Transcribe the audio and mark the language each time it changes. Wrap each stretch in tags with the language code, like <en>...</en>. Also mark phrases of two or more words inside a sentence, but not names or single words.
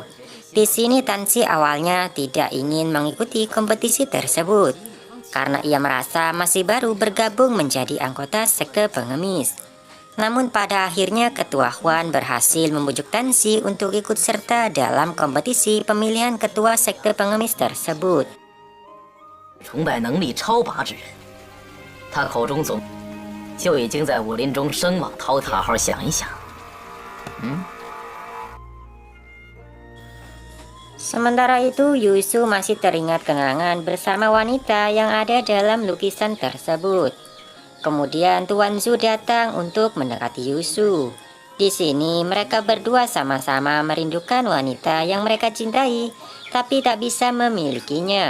<id>Di sini Tan Si awalnya tidak ingin mengikuti kompetisi tersebut karena ia merasa masih baru bergabung menjadi anggota sekte pengemis. Namun pada akhirnya Ketua Huan berhasil membujuk Tan Si untuk ikut serta dalam kompetisi pemilihan ketua sekte pengemis tersebut.</id> <zh>崇拜能力超拔之人，他口中总就已经在武林中声望滔天。好好想一想，</zh> <id>Sementara itu, Yusu masih teringat kenangan bersama wanita yang ada dalam lukisan tersebut. Kemudian Tuan Zhu datang untuk mendekati Yusu. Di sini mereka berdua sama-sama merindukan wanita yang mereka cintai, tapi tak bisa memilikinya.</id>